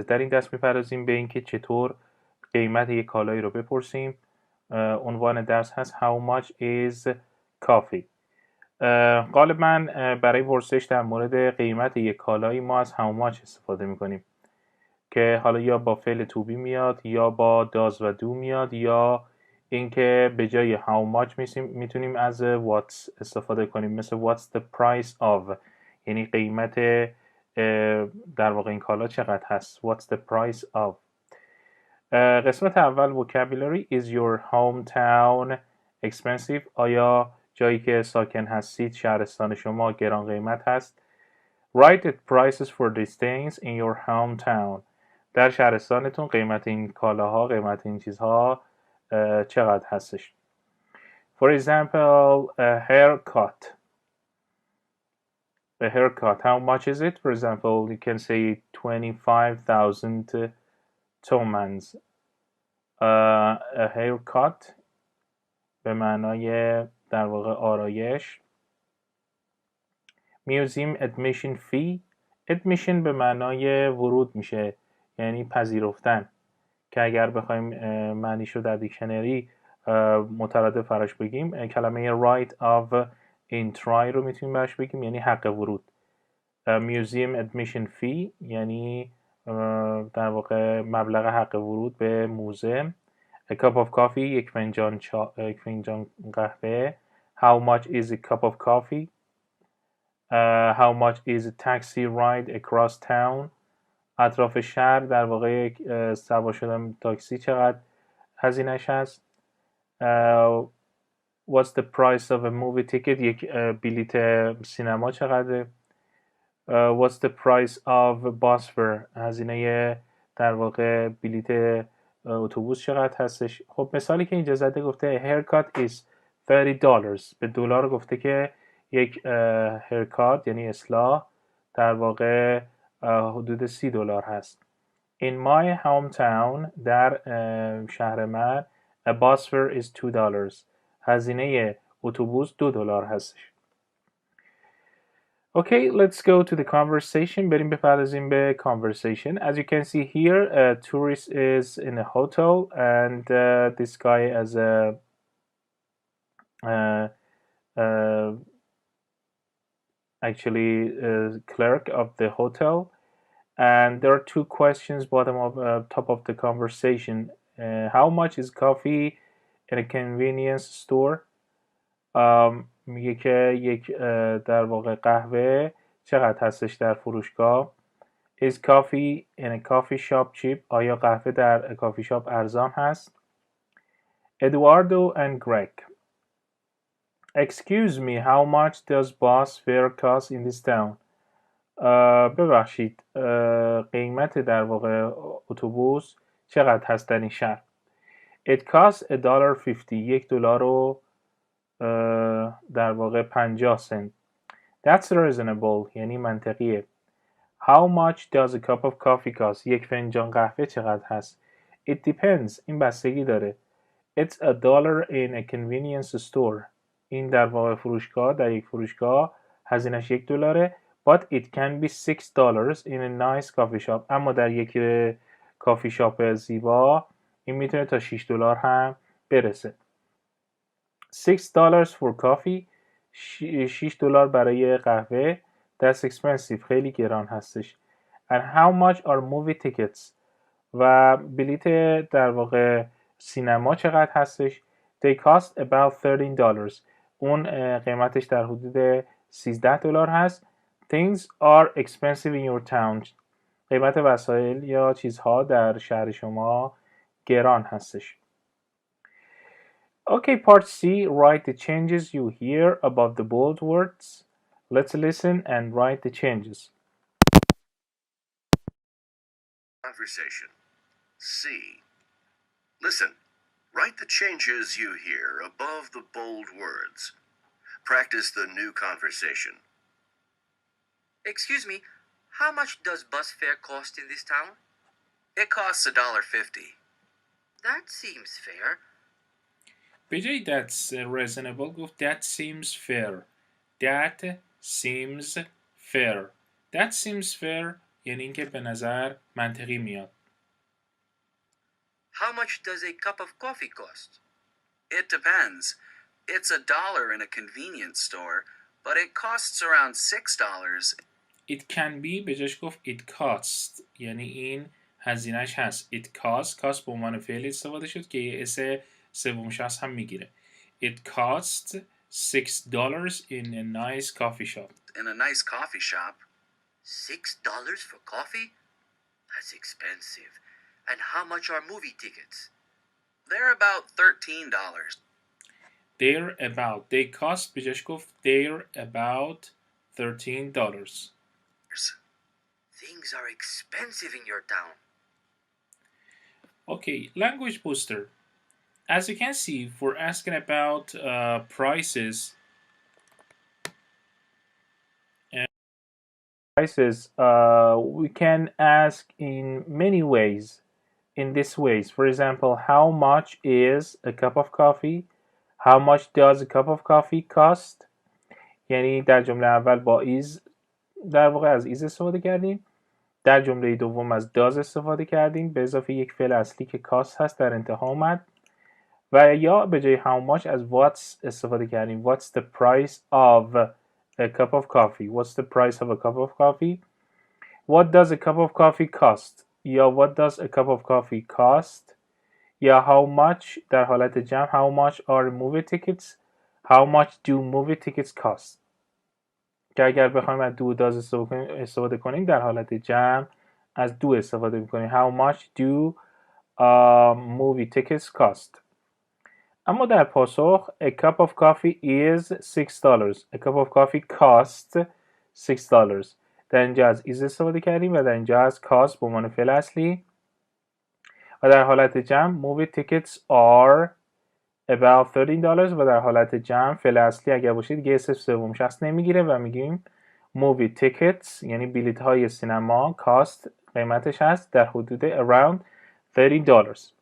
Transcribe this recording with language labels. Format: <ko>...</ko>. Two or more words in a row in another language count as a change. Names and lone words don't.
<fa>در این درس میپردازیم به اینکه چطور قیمت یک کالایی رو بپرسیم. عنوان درس هست</fa> <en>How much is coffee.</en> <fa>غالبا برای پرسش در مورد قیمت یک کالایی ما از</fa> <en>How much</en> <fa>استفاده میکنیم که حالا یا با فعل</fa> <en>to be</en> <fa>میاد یا با does و do میاد یا اینکه به جای</fa> <en>How much</en> <fa>میتونیم از what استفاده کنیم, مثل</fa> <en>What's the price of,</en> <fa>یعنی قیمت در واقع این کالا چقدر هست.</fa> <en>What's the price of.</en> <fa>قسمت اول vocabulary.</fa> <en>Is your hometown expensive?</en> <fa>آیا جایی که ساکن هستید, شهرستان شما گران قیمت هست؟</fa> <en>Write the prices for these things in your hometown.</en> <fa>در شهرستانتون قیمت این کالاها, قیمت این چیزها چقدر هستش؟</fa> <en>For example, a haircut. A haircut, how much is it? For example, you can say 25,000 tomans. A haircut</en> <fa>به معنای در واقع آرایش.</fa> <en>Museum admission fee.</en> <fa>Admission به معنای ورود میشه, یعنی پذیرفتن, که اگر بخوایم معنیشو در دیکشنری مترادف براش بگیم, کلمه</fa> <en>right of entry</en> <fa>رو میتونیم براش بگیم, یعنی حق ورود.</fa> <en>Museum admission fee</en> <fa>یعنی در واقع مبلغ حق ورود به موزه.</fa> <en>A cup of coffee</en> <fa>یک فنجان قهوه.</fa> <en>How much is a cup of coffee? How much is a taxi ride across town?</en> <fa>اطراف شهر در واقع سوار شدن تاکسی چقدر هزینه‌اش هست.</fa> <en>What's the price of a movie ticket?</en> <fa>یک بلیت سینما چقدره.</fa> <en>What's the price of bus fare?</en> <fa>هزینه در واقع بلیت اتوبوس چقدر هستش. خب مثالی که اینجا زده گفته</fa> <en>haircut is $30.</en> <fa>به دلار گفته که یک haircut یعنی اصلاح در واقع حدود $30 هست.</fa> <en>In my hometown</en> <fa>در شهر من</fa> <en>a bus fare is $2.</en> <fa>هزینه اتوبوس $2 هستش.</fa> <en>Okay, let's go to the conversation.</en> <fa>بریم بپردازیم به conversation.</fa> <en>As you can see here, a tourist is in a hotel and this guy is a actually clerk of the hotel. And there are two questions top of the conversation. How much is coffee in a convenience store?</en> <fa>میگه که یک در واقع قهوه چقدر هستش در فروشگاه.</fa> <en>Is coffee in a coffee shop cheap?</en> <fa>آیا قهوه در کافی شاپ ارزان هست؟</fa> <en>Eduardo and Greg. Excuse me, how much does bus fare cost in this town?</en> <fa>ببخشید قیمت در واقع اتوبوس چقدر هست در این شهر؟</fa> <en>It costs $1.50. $1</en> <fa>در واقع 50 سنت.</fa> <en>That's reasonable.</en> <fa>یعنی منطقیه.</fa> <en>How much does a cup of coffee cost?</en> <fa>یک فنجان قهوه چقدر هست؟</fa> <en>It depends.</en> <fa>این بستگی داره.</fa> <en>It's $1 in a convenience store.</en> <fa>این در واقع فروشگاه در یک فروشگاه هزینه‌اش $1.</fa> <en>But it can be $6 in a nice coffee shop.</en> <fa>اما در یک کافی شاپ زیبا این میتونه تا $6 هم برسه.</fa> <en>$6 for coffee. $6</en> <fa>برای قهوه.</fa> <en>That's expensive.</en> <fa>خیلی گران هستش.</fa> <en>And how much are movie tickets?</en> <fa>و بلیت در واقع سینما چقدر هستش؟</fa> <en>They cost about $13.</en> <fa>اون قیمتش در حدود $13 هست.</fa> <en>Things are expensive in your town.</en> <fa>قیمت وسایل یا چیزها در شهر شما گران هستش.</fa> <en>Okay, part C. Write the changes you hear above the bold words. Let's listen and write the changes. Conversation. C. Listen. Write the changes you hear above the bold words. Practice the new conversation. Excuse me, how much does bus fare cost in this town? It costs $1.50. That seems fair.</en> <fa>به جای</fa> <en>that's reasonable</en> <fa>گفت</fa> <en>that seems fair. That seems fair. That seems fair</en> <fa>یعنی اینکه به نظر منطقی میاد.</fa> <en>How much does a cup of coffee cost? It depends. It's $1 in a convenience store, but it costs around $6. It can be</en> <fa>به جاش گفت</fa> <en>it costs</en> <fa>یعنی این هزینهش هست.</fa> <en>It cost</en> <fa>به عنوان فعل استفاده شد که یه اس سوم شخص هم میگیره.</fa> <en>It costs $6 in a nice coffee shop. In a nice coffee shop. $6 for coffee? That's expensive. And how much are movie tickets? They're about $13. They're about. They cost</en> <fa>به جاش گفت</fa> <en>they're about $13. Things are expensive in your town. Okay, language booster. As you can see, if we're asking about prices, we can ask in many ways. In these ways, for example, how much is a cup of coffee? How much does a cup of coffee cost?</en> <fa>یعنی در جمله اول با is در واقع از is استفاده کردیم. در جمله دوم از does استفاده کردیم به اضافه یک فعل اصلی که cost هست در انتها اومد. و یا به جای</fa> <en>how much</en> <fa>از what's استفاده کردیم.</fa> <en>What's the price of a cup of coffee? What's the price of a cup of coffee? What does a cup of coffee cost?</en> <fa>یا</fa> <en>what does a cup of coffee cost? یا how much</en> <fa>در حالت جمع</fa> <en>how much are movie tickets how much do movie tickets cost</en> <fa>که اگر بخوایم از</fa> <en>do does</en> <fa>استفاده کنیم در حالت جمع از do استفاده میکنیم</fa> <en>how much do movie tickets cost.</en> <fa>اما در پاسخ</fa> <en>a cup of coffee is $6 a cup of coffee costs $6</en> <fa>در اینجا از is استفاده کردیم و در اینجا از cost به عنوان فعل اصلی و در حالت جمع</fa> <en>movie tickets are about $13</en> <fa>و در حالت جمع فعل اصلی اگر باشه دیگه اسم سوم شخص نمیگیره و میگیم</fa> <en>movie tickets</en> <fa>یعنی بلیط های سینما cost قیمتش هست در حدود around $13.</fa>